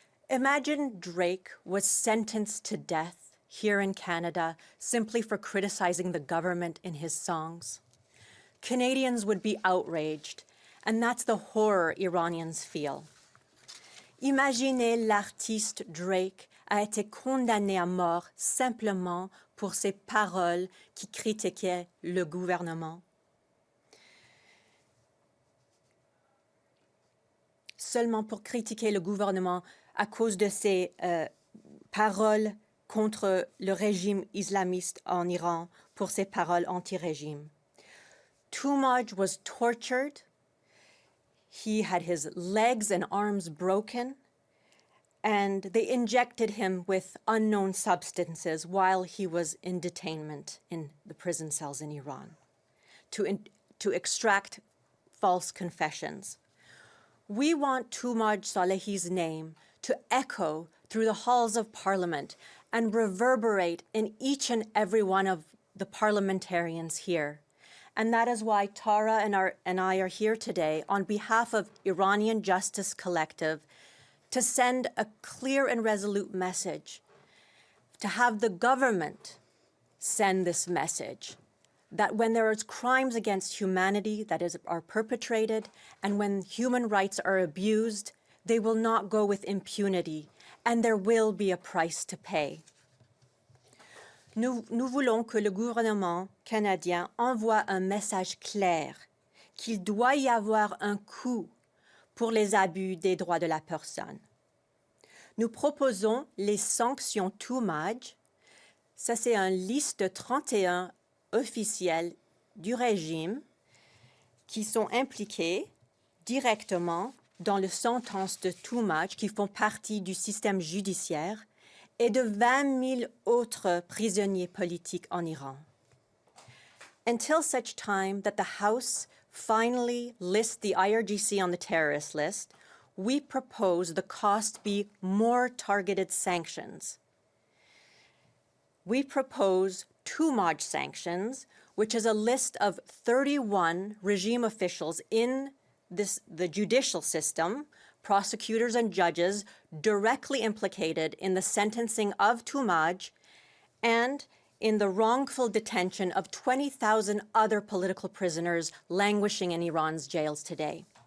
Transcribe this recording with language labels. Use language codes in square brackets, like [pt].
[en] Imagine Drake was sentenced to death here in Canada simply for criticizing the government in his songs. Canadians would be outraged, and that's the horror Iranians feel. [fr] Imaginez l'artiste Drake a été condamné à mort simplement pour ses paroles qui critiquaient le gouvernement. Seulement pour critiquer le gouvernement à cause de ses paroles contre le régime islamiste en Iran, pour ses paroles anti-régime. [en] Toomaj was tortured. He had his legs and arms broken, and they injected him with unknown substances while he was in detainment in the prison cells in Iran to extract false confessions. We want Toomaj Salehi's name to echo through the halls of Parliament and reverberate in each and every one of the parliamentarians here. And that is why Tara and I are here today on behalf of Iranian Justice Collective to send a clear and resolute message, to have the government send this message, that when there is crimes against humanity that are perpetrated and when human rights are abused, they will not go with impunity, and there will be a price to pay. [fr] Nous voulons que le gouvernement canadien envoie un message clair qu'il doit y avoir un coût pour les abus des droits de la personne. Nous proposons les sanctions Toomaj. Ça, c'est une liste de 31 officiels du régime qui sont impliqués directement dans les sentences de Toomaj qui font partie du système judiciaire et de 20 000 autres prisonniers politiques en Iran. [en] Until such time that the House finally lists the IRGC on the terrorist list, we propose the cost be more targeted sanctions. We propose Toomaj sanctions, which is a list of 31 regime officials in the judicial system, prosecutors and judges directly implicated in the sentencing of Toomaj and in the wrongful detention of 20,000 other political prisoners languishing in Iran's jails today.